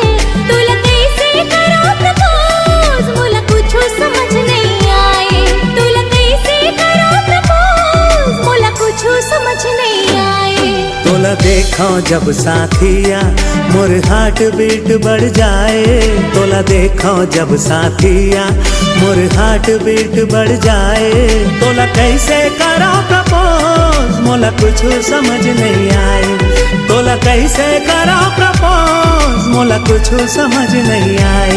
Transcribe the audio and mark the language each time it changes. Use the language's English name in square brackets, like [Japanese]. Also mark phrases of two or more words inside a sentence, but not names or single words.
[Chhattisgarhi] तुला कैसे करो प्रपोज, मोला कुछ समझ नहीं आए। तुला कैसे करो प्रपोज, मोला कुछ समझ नहीं आए। तोला देखा जब साथिया मोर [English] heart beat [Chhattisgarhi] बढ़ जाए, तोला देखा जब साथिया मोर [English] heart beat [Chhattisgarhi] बढ़ जाए। तोला कैसे करो प्रपोज, मोला कुछ समझ नहीं आए। तोला कैसे करो प्रपोज, मोला कुछ समझ नहीं आए।